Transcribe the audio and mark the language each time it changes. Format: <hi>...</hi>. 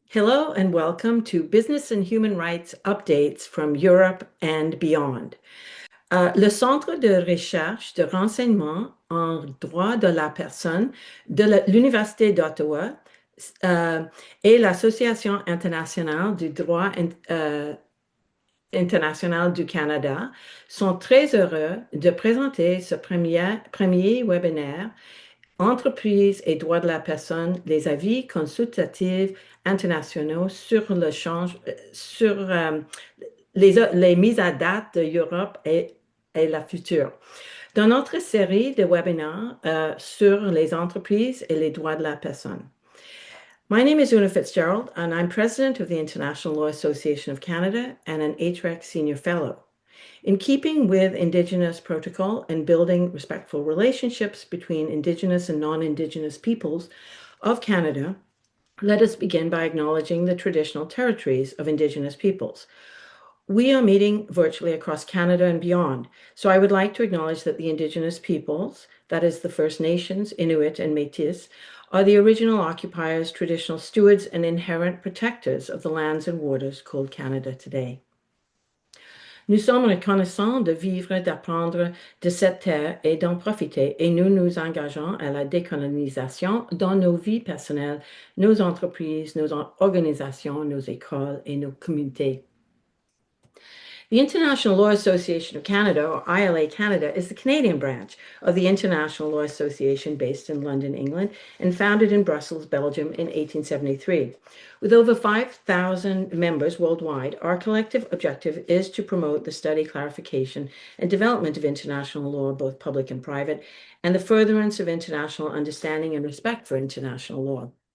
<en>Hello and welcome to Business and Human Rights Updates from Europe and Beyond.</en> <fr>Le Centre de recherche de renseignement en droit de la personne de l'Université d'Ottawa et l'Association internationale du droit international du Canada sont très heureux de présenter ce premier webinaire Entreprises et droits de la personne, les avis consultatifs internationaux sur le change, sur les mises à date de l'Europe et la future. Dans notre série de webinaires sur les entreprises et les droits de la personne.</fr> <en>My name is Una Fitzgerald, and I'm president of the International Law Association of Canada and an HREC Senior Fellow. In keeping with Indigenous protocol and building respectful relationships between Indigenous and non-Indigenous peoples of Canada, let us begin by acknowledging the traditional territories of Indigenous peoples. We are meeting virtually across Canada and beyond, so I would like to acknowledge that the Indigenous peoples, that is the First Nations, Inuit, and Métis, are the original occupiers, traditional stewards, and inherent protectors of the lands and waters called Canada today.</en> <fr>Nous sommes reconnaissants de vivre, d'apprendre de cette terre et d'en profiter, et nous nous engageons à la décolonisation dans nos vies personnelles, nos entreprises, nos organisations, nos écoles et nos communautés.</fr> <en>The International Law Association of Canada, or ILA Canada, is the Canadian branch of the International Law Association based in London, England, and founded in Brussels, Belgium in 1873. With over 5,000 members worldwide, our collective objective is to promote the study, clarification, and development of international law, both public and private, and the furtherance of international understanding and respect for international law.</en>